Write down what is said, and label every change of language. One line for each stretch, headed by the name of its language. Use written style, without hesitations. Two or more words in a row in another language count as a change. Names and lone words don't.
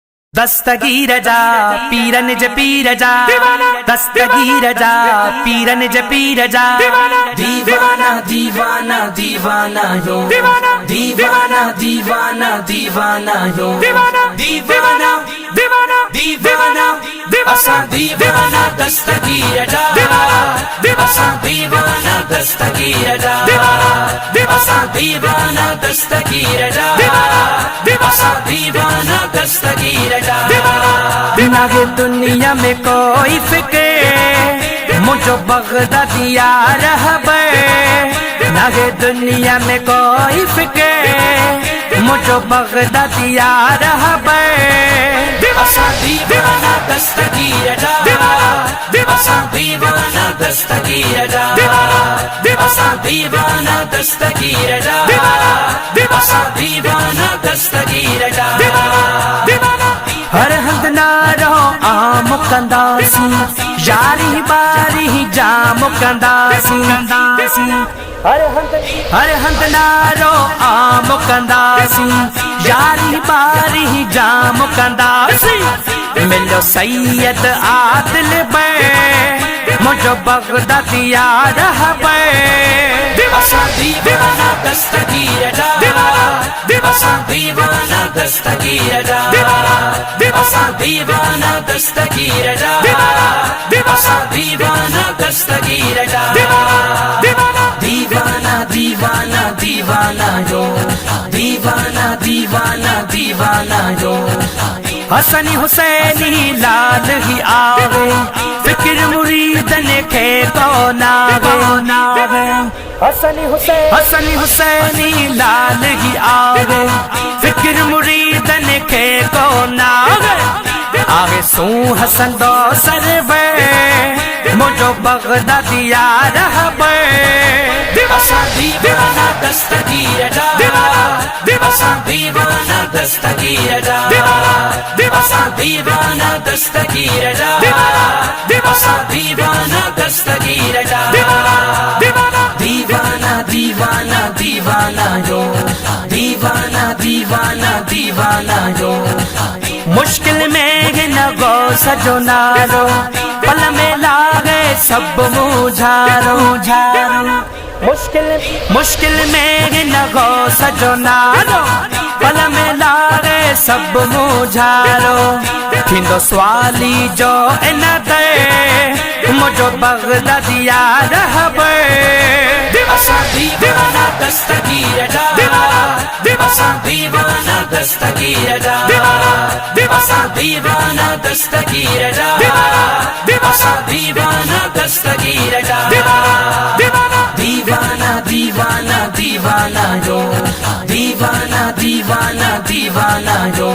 Sindhi: دستگیر جا پیرن ج پیر جا دستگیر جا پیرن ج پیر جا دیوانہ دیوانہ دیوانہ یو دیوانہ دیوانہ دیوانہ یو دیوانہ دیوانہ اسا دیوانہ دستگیر جا اسا دیوانہ دستگیر جا اسا دیوانہ دستگیر جا اسا دیوانہ دستگیر جا
Urdu: نہ ہے دنیا میں کوئی فکر
Sindhi: مجھو بغدادیا رہبر
Urdu: نہ ہے دنیا میں کوئی فکر
Sindhi: مجھو بغدادیا رہبر اسا دیوانہ دستگیر جا اسا دیوانہ دستگیر جا اسا دیوانہ دستگیر جا اسا دیوانہ دستگیر جا ہر ہند نہ رہو عام کنداسی یاری باری جام کنداسی ہر ہند نہ رہو عام کنداسی یاری باری جام کنداسی ملو سید عادل بے مجھو بغدادیا رہبر اسا دیوانہ دستگیر جا اسا دیوانہ دستگیر جا اسا دیوانہ دستگیر جا اسا دیوانہ دستگیر جا دیوانہ دیوانہ دیوانہ یو دیوانہ دیوانہ دیوانہ یو حسنی حسینی لال ہی آوے فکر مریدن کے کون آوے حسنی حسینی لال ہی آوے فکر مریدن کے کون آوے سو حسن دو سروے مجھو بغدادیا رہبر اسا دیوانہ دستگیر جا اسا دیوانہ دستگیر جا اسا دیوانہ دستگیر جا اسا دیوانہ دستگیر جا دیوانہ دیوانہ دیوانہ یو دیوانہ دیوانہ دیوانہ یو مشکل میں نہ گو سجو نارو پل میں لاگے سب مجھارو مشکل میں نہ گو سجو نارو پل میں لاگے سب مجھارو تھندو سوالی جو ان دے مجھو بغدادیا رہبر اسا دیوانہ دستگیر جا اسا دیوانہ دستگیر جا اسا دیوانہ دستگیر جا اسا دیوانہ دستگیر جا دیوانہ دیوانہ دیوانہ یو دیوانہ دیوانہ دیوانہ یو